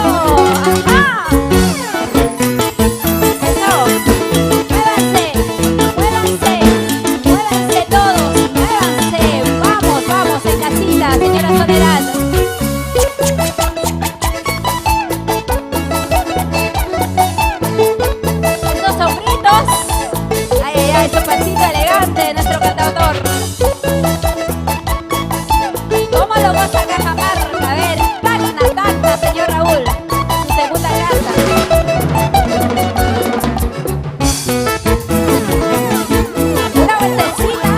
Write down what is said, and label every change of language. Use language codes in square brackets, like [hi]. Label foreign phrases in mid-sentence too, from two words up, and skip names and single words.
[es] Ajá. Eso. Muévanse, muévanse, muévanse todos, muévanse. Vamos, vamos en casita, señora Soledad. Esos sombritos. Ay, ay, ay, su pasito elegante de nuestro cantautor. ¿Cómo lo goza Cajamarca? A ver, tacna, tacna, señor Raúl. Su segunda casa. Una vueltecita.